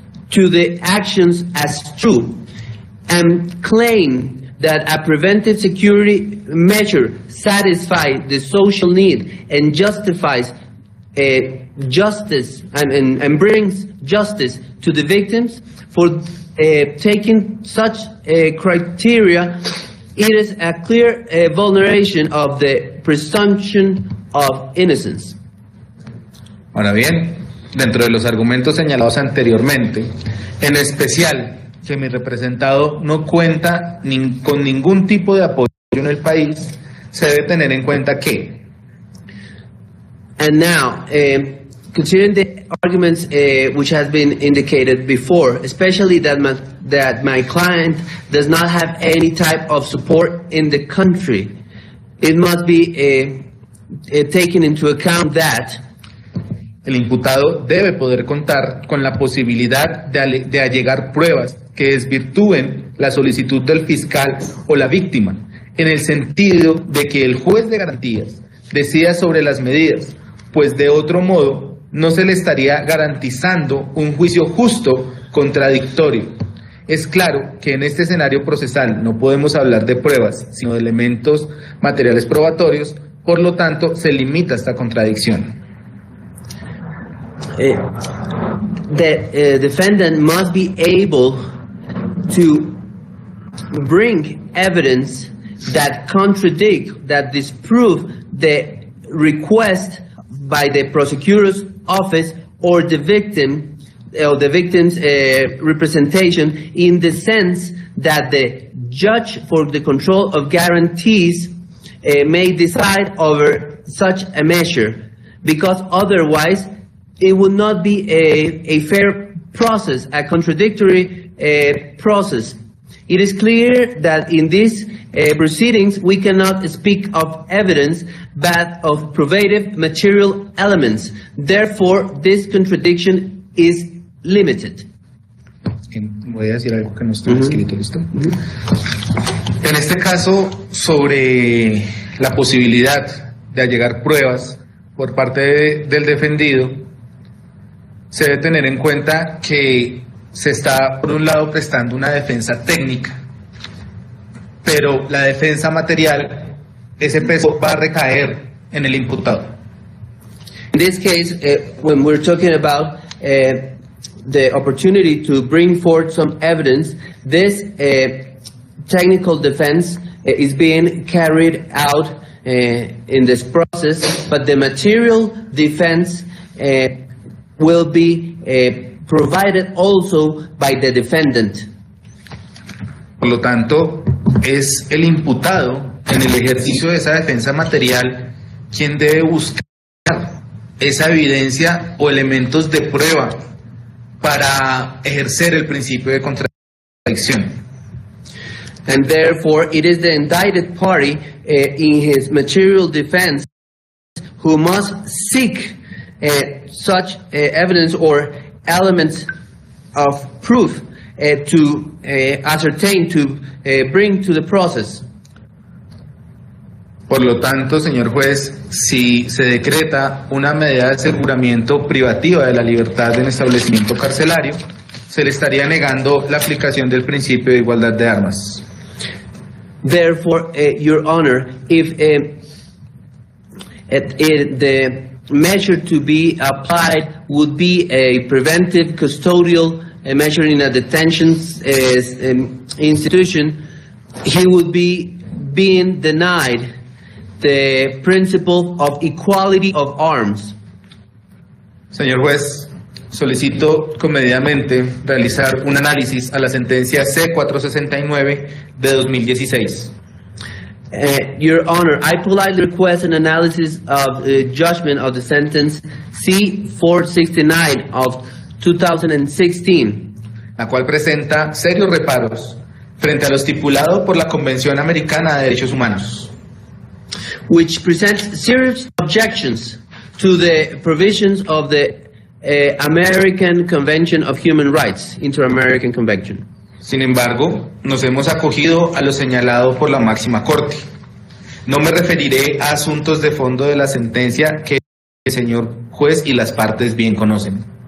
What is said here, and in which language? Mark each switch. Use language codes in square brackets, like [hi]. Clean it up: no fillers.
[en] to the actions as true and claim that a preventive security measure satisfies the social need and justifies justice and brings justice to the victims, for taking such criteria, it is a clear vulneration of the presumption of innocence. [es] Ahora bien, dentro de los argumentos señalados anteriormente, en especial que mi representado no cuenta con ningún tipo de apoyo en el país, se debe tener en cuenta que... [en] And now, considering the arguments which has been indicated before, especially that my client does not have any type of support in the country, it must be taken into account that [es] el imputado debe poder contar con la posibilidad de allegar pruebas que desvirtúen la solicitud del fiscal o la víctima, en el sentido de que el juez de garantías decida sobre las medidas, pues de otro modo no se le estaría garantizando un juicio justo contradictorio. Es claro que en este escenario procesal no podemos hablar de pruebas, sino de elementos materiales probatorios, por lo tanto se limita esta contradicción. [en] The defendant must be able to bring evidence that contradict, that disprove the request by the prosecutor's office or the victim, or the victim's representation, in the sense that the judge for the control of guarantees may decide over such a measure, because otherwise it would not be a fair process, a contradictory process. It is clear that in these proceedings we cannot speak of evidence but of probative material elements. Therefore, this contradiction is limited. [es] Voy a decir algo que no está escrito, ¿listo? En este caso, sobre la posibilidad de allegar pruebas por parte del defendido, se debe tener en cuenta que se está, por un lado, prestando una defensa técnica, pero la defensa material, ese peso va a recaer en el imputado. [en] In this case, when we're talking about the opportunity to bring forth some evidence, this technical defense is being carried out in this process, but the material defense will be provided also by the defendant. [es] Por lo tanto, es el imputado en el ejercicio de esa defensa material quien debe buscar esa evidencia o elementos de prueba para ejercer el principio de contradicción. [en] And therefore, it is the indicted party in his material defense who must seek such evidence or elements of proof to ascertain, to bring to the process. [es] Por lo tanto, señor juez, si se decreta una medida de aseguramiento privativa de la libertad en establecimiento carcelario, se le estaría negando la aplicación del principio de igualdad de armas. [en] Therefore, Your Honor, if the measure to be applied would be a preventive custodial measure in a detention institution, he would be being denied the principle of equality of arms. [es] Señor juez, solicito comedidamente realizar un análisis a la sentencia C-469 de 2016. [en] Your Honor, I politely request an analysis of the judgment of the sentence C-469 of 2016. [es] La cual presenta serios reparos frente a lo estipulado por la Convención Americana de Derechos Humanos. [en] Which presents serious objections to the provisions of the American Convention of Human Rights, Inter-American Convention. [es] Sin embargo, nos hemos acogido a lo señalado por la máxima corte. No me referiré a asuntos de fondo de la sentencia que el señor juez y las partes bien conocen.